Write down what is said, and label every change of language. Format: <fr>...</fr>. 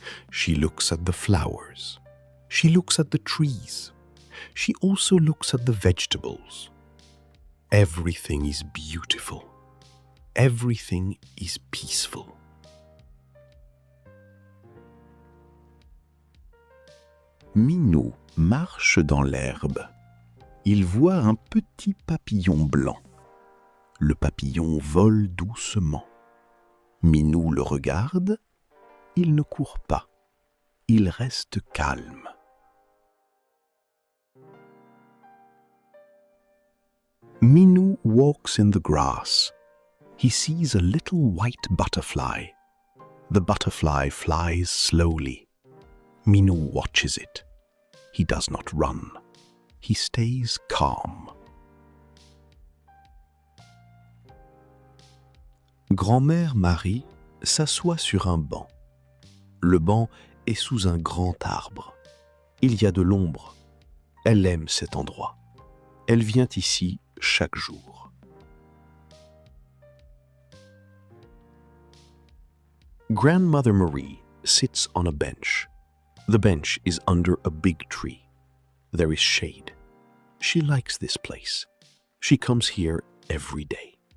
<en>She looks at the flowers. She looks at the trees. She also looks at the vegetables. Everything is beautiful. Everything is peaceful.</en> <fr>Minou marche dans l'herbe. Il voit un petit papillon blanc. Le papillon vole doucement. Minou le regarde. Il ne court pas. Il reste calme.</fr> <en>Minou walks in the grass. He sees a little white butterfly. The butterfly flies slowly. Minou watches it. He does not run. He stays calm.</en> <fr>Grand-mère Marie s'assoit sur un banc. Le banc est sous un grand arbre. Il y a de l'ombre. Elle aime cet endroit. Elle vient ici chaque jour.</fr> <en>Grandmother Marie sits on a bench. The bench is under a big tree. There is shade. She likes this place. She comes here every day.</en>